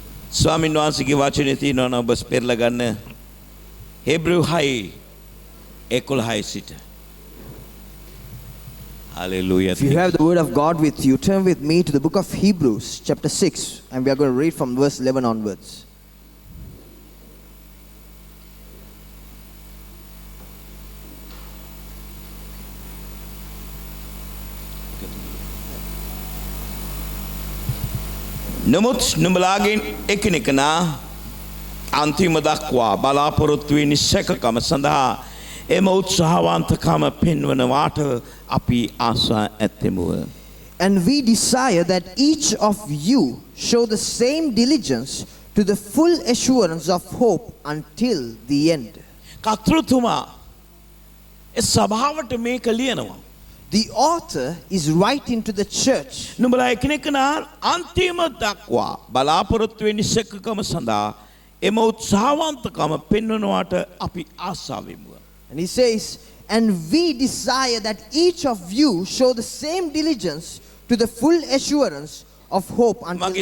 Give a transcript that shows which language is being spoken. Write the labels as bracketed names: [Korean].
[Sinhala] ස්වාමීන් වහන්සේගේ වචනේ තියෙනවා නම් ඔබ පෙරලා ගන්න Hebrew 6:11 සිට. [English] Hallelujah. If you have the word of God with you, turn with me to the book of Hebrews, chapter 6, and we are going to read from verse 11 onwards. [Sinhala] නමුත් නුඹලාගෙන් එකිනෙකනා අන්තිම දක්වා බලාපොරොත්තු වෙන සැකකම සඳහා එම උත්සාහවන්තකම පෙන්වනවාට අපි ආසා ඇත්තෙමුව. [English] And we desire that each of you show the same diligence to the full assurance of hope until the end. [Sinhala] කර්තෘතුමා ඒ සභාවට මේක ලියනවා. [English] The author is writing to the church. [Sinhala] නුඹලා එකිනෙකනා අන්තිම දක්වා බලාපොරොත්තු වෙන සැකකම සඳහා එම උත්සාහවන්තකම පෙන්වනවාට අපි ආසා වෙමුව. [English] And he says, and we desire that each of you show the same diligence to the full assurance of hope until